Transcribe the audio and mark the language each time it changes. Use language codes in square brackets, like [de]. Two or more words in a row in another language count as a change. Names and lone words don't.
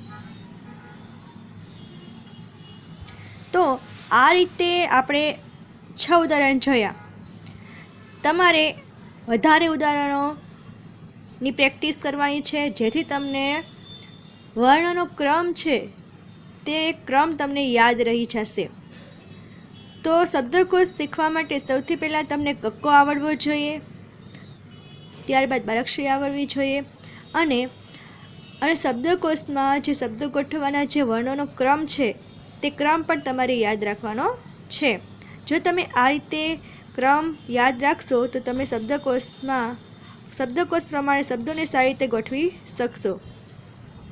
[gu] તો આ રીતે આપણે 6 ઉદાહરણ જોયા। તમારે વધારે ઉદાહરણોની પ્રેક્ટિસ કરવાની છે જેથી તમને વર્ણનો ક્રમ છે તે ક્રમ તમને યાદ રહી જશે। તો શબ્દકોશ શીખવા માટે સૌથી પહેલા તમને કક્કો આવડવો જોઈએ, ત્યારબાદ બારાક્ષરી આવડવી જોઈએ અને શબ્દકોશમાં જે શબ્દો ગોઠવવાના જે વર્ણોનો ક્રમ છે તે ક્રમ પણ તમારે યાદ રાખવાનો છે। જો તમે આ રીતે ક્રમ યાદ રાખશો તો તમે શબ્દકોશ પ્રમાણે શબ્દોને સારી રીતે ગોઠવી શકશો।